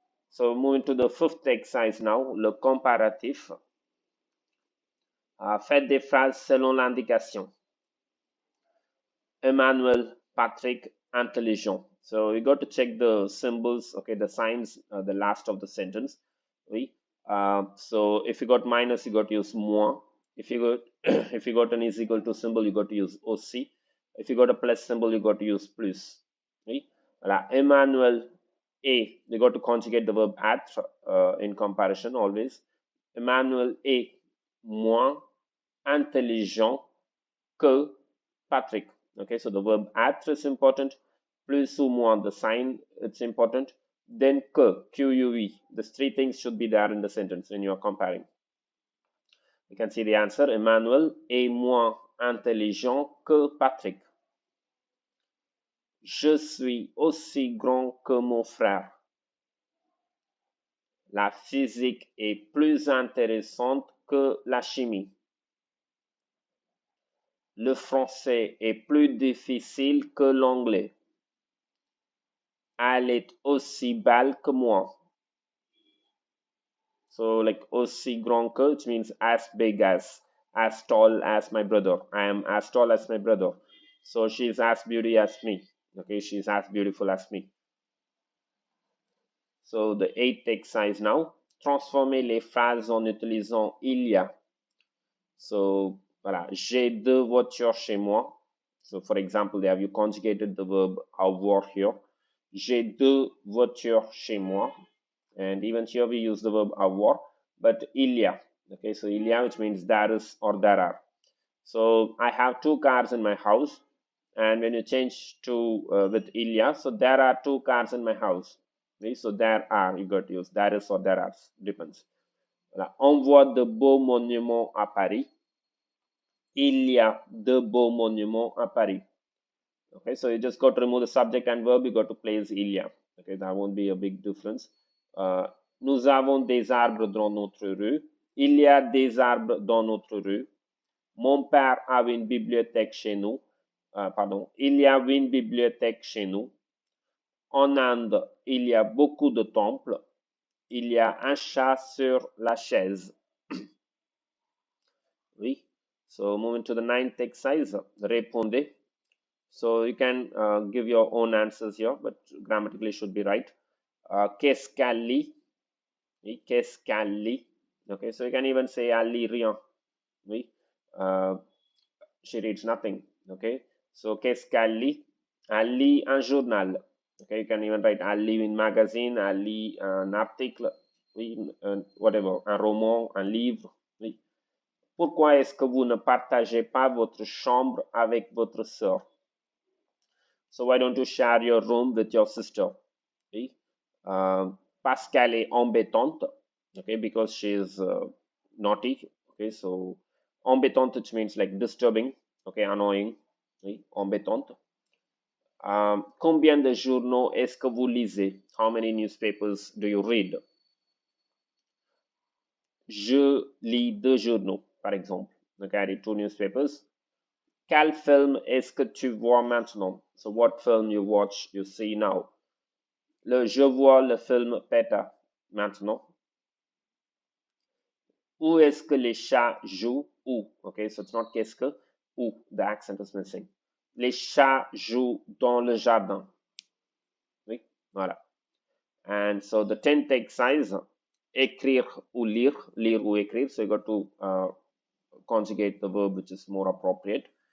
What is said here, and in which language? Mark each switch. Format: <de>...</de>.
<en>So moving to the fifth exercise now, le comparatif.</en> <fr>Faites des phrases selon l'indication. Emmanuel, Patrick, intelligent.</fr> <en>So you got to check the symbols, okay, the signs, the last of the sentence. Oui. So if you got minus, you got to use moins. If you got if you got an is equal to symbol, you got to use aussi. If you got a plus symbol, you got to use plus. Oui. Voilà.</en> <fr>Emmanuel est.</fr> <en>You got to conjugate the verb être in comparison always.</en> <fr>Emmanuel est moins intelligent que Patrick.</fr> <en>Okay, so the verb être is important,</en> <fr>plus ou moins</fr> <en>the sign, it's important, then que, Q-U-E. These three things should be there in the sentence when you are comparing. You can see the answer.</en> <fr>Emmanuel est moins intelligent que Patrick. Je suis aussi grand que mon frère. La physique est plus intéressante que la chimie. Le français est plus difficile que l'anglais. Elle est aussi belle que moi.</fr> <en>So like</en> <fr>aussi grand que,</fr> <en>which means as big as tall as my brother. I am as tall as my brother. So she's as beauty as me. Okay, she's as beautiful as me. So the eighth exercise now.</en> <fr>Transformer les phrases en utilisant il y a. So voilà, j'ai deux voitures chez moi.</fr> <en>So for example, have you conjugated the verb avoir here?</en> <fr>J'ai deux voitures chez moi.</fr> <en>And even here we use the verb avoir, but il y a. Okay, so il y a, which means there is or there are. So I have two cars in my house, and when you change to with il y a, so there are two cars in my house. Okay, so there are, you got to use there is or there are, depends.</en> <fr>Voilà. On voit de beaux monuments à Paris. Il y a de beaux monuments à Paris.</fr> <en>Okay, so you just got to remove the subject and verb, you got to place il y a. Okay, that won't be a big difference.</en> <fr>Nous avons des arbres dans notre rue. Il y a des arbres dans notre rue. Mon père avait une bibliothèque chez nous. Pardon, il y avait une bibliothèque chez nous. En Inde, il y a beaucoup de temples. Il y a un chat sur la chaise.</fr> <en>Oui. So moving to the ninth exercise, répondez. So you can give your own answers here, but grammatically should be right.</en> <fr>Qu'est-ce qu'elle lit? Oui, qu'est-ce qu'elle lit?</fr> <en>Okay, so you can even say</en> <fr>elle lit rien.</fr> <en>Oui, she reads nothing.</en> <fr>Okay, so qu'est-ce qu'elle lit? Elle lit un journal.</fr> <en>Okay, you can even write</en> <fr>elle lit une magazine, elle lit un article. Oui, whatever, un roman, un livre. Oui. Pourquoi est-ce que vous ne partagez pas votre chambre avec votre sœur?</fr> <en>So why don't you share your room with your sister? Okay?</en> <fr>Parce qu'elle est embêtante.</fr> <en>Okay, because she is naughty. Okay, so embêtante, which means like disturbing. Okay, annoying. Okay, embêtante.</en> <fr>Combien de journaux est-ce que vous lisez?</fr> <en>How many newspapers do you read?</en> <fr>Je lis deux journaux, par exemple.</fr> <en>Okay, I read two newspapers.</en> <fr>Quel film est-ce que tu vois maintenant?</fr> <en>So what film you watch, you see now?</en> <fr>Je vois le film Peter maintenant. Où est-ce que les chats jouent? Où?</fr> <en>Okay, so it's not</en> <fr>qu'est-ce que. Où?</fr> <en>The accent is missing.</en> <fr>Les chats jouent dans le jardin. Oui, voilà.</fr> <en>And so the 10th exercise,</en> <fr>écrire ou lire ou écrire.</fr> <en>So you got to conjugate the verb which is more appropriate.</en>